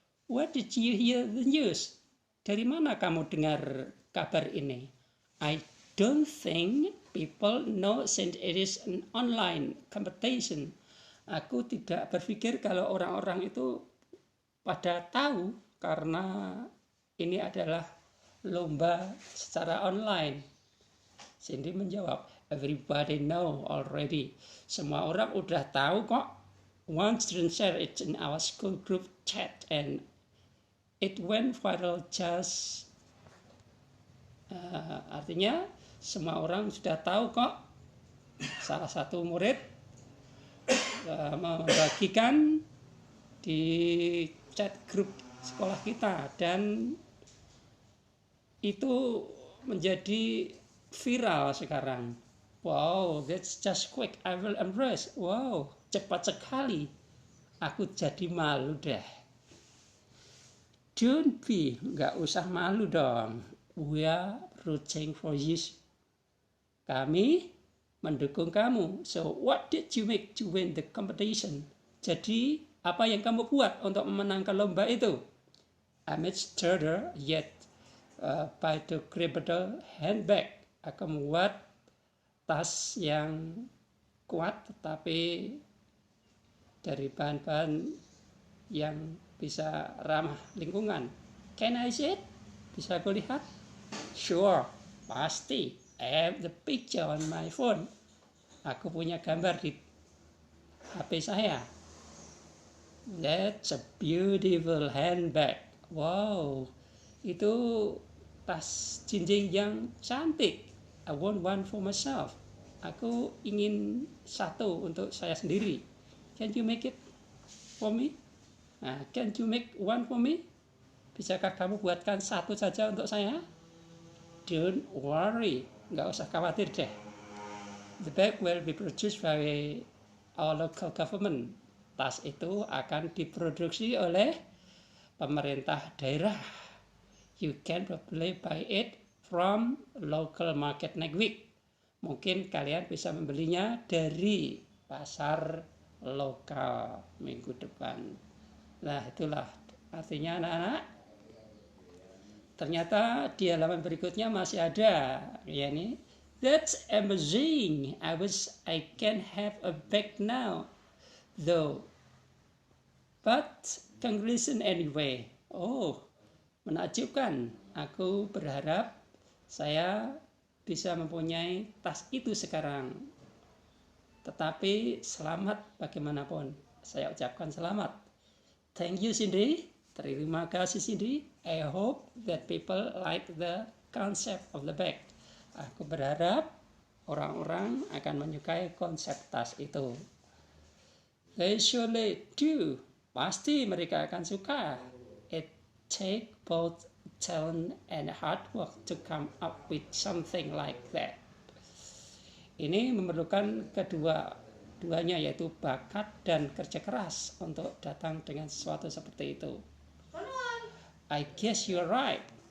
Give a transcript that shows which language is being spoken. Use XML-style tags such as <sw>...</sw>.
<en>What did you hear the news?</en> <id>Dari mana kamu dengar kabar ini?</id> <en>I don't think people know since it is an online competition.</en> <id>Aku tidak berpikir kalau orang-orang itu pada tahu karena ini adalah lomba secara online. Cindy menjawab,</id> <en>everybody know already.</en> <id>Semua orang udah tahu kok.</id> <en>One student shared it in our school group chat and it went viral just.</en> <id>Artinya semua orang sudah tahu kok. Salah satu murid membagikan di chat grup sekolah kita dan itu menjadi viral sekarang.</id> <en>Wow, that's just quick. I will embrace.</en> <id>Wow, cepat sekali. Aku jadi malu deh.</id> <en>Don't be,</en> <id>nggak usah malu dong.</id> <en>We are rooting for you.</en> <id>Kami mendukung kamu.</id> <en>So what did you make to win the competition?</en> <id>Jadi apa yang kamu buat untuk memenangkan lomba itu?</id> <en>I made stronger yet biodegradable handbag.</en> <id>Aku membuat tas yang kuat tetapi dari bahan-bahan yang bisa ramah lingkungan.</id> <en>Can I see it?</en> <id>Bisa aku lihat?</id> <en>Sure,</en> <id>pasti.</id> <en>I have the picture on my phone.</en> <id>Aku punya gambar di HP saya.</id> <en>That's a beautiful handbag.</en> <id>Wow, itu tas jinjing yang cantik.</id> <en>I want one for myself.</en> <id>Aku ingin satu untuk saya sendiri.</id> <en>Can you make it for me? Nah, can you make one for me?</en> <id>Bisakah kamu buatkan satu saja untuk saya?</id> <en>Don't worry,</en> <id>nggak usah khawatir deh.</id> <en>The bag will be produced by our local government.</en> <id>Tas itu akan diproduksi oleh pemerintah daerah.</id> <en>You can probably buy it from local market next week.</en> <id>Mungkin kalian bisa membelinya dari pasar lokal minggu depan. Nah, itulah artinya anak-anak. Ternyata di halaman berikutnya masih ada, ya nih.</id> <en>That's amazing. I wish I can have a bag now, though. But congratulations anyway.</en> <id>Oh, menakjubkan. Aku berharap saya bisa mempunyai tas itu sekarang. Tetapi selamat bagaimanapun. Saya ucapkan selamat.</id> <en>Thank you</en> <id>Cindy. Terima kasih Cindy.</id> <en>I hope that people like the concept of the bag.</en> <id>Aku berharap orang-orang akan menyukai konsep tas itu.</id> <en>They surely do.</en> <id>Pasti mereka akan suka.</id> <en>It take both talent and hard work to come up with something like that.</en> <id>Ini memerlukan keduanya yaitu bakat dan kerja keras untuk datang dengan sesuatu seperti itu.</id> <en>I guess you're right.</en>